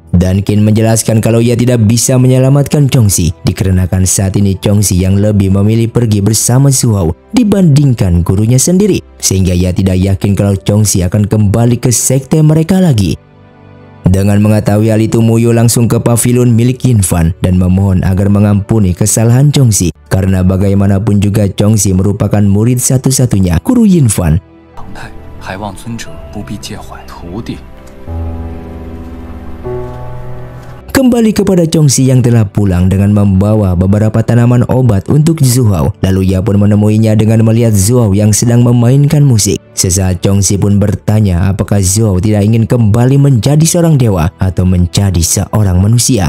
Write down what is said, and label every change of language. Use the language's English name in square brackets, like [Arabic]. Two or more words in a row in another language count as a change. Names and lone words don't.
[Indonesian] Dan Qin menjelaskan kalau ia tidak bisa menyelamatkan Chongxi dikarenakan saat ini Chongxi yang lebih memilih pergi bersama Zuhao dibandingkan gurunya sendiri, sehingga ia tidak yakin kalau Chongxi akan kembali ke sekte mereka lagi. Dengan mengetahui hal itu, Muyo langsung ke pavilion milik Yinfan dan memohon agar mengampuni kesalahan Chongxi. Karena bagaimanapun juga Chongxi merupakan murid satu-satunya guru Yinfan. [Chinese] 常态，还望尊者不必介怀。徒弟， [Indonesian] Kembali kepada Chongxi yang telah pulang dengan membawa beberapa tanaman obat untuk Zhuhao. Lalu ia pun menemuinya dengan melihat Zhuhao yang sedang memainkan musik. Sesaat Chongxi pun bertanya apakah Zhuhao tidak ingin kembali menjadi seorang dewa atau menjadi seorang manusia.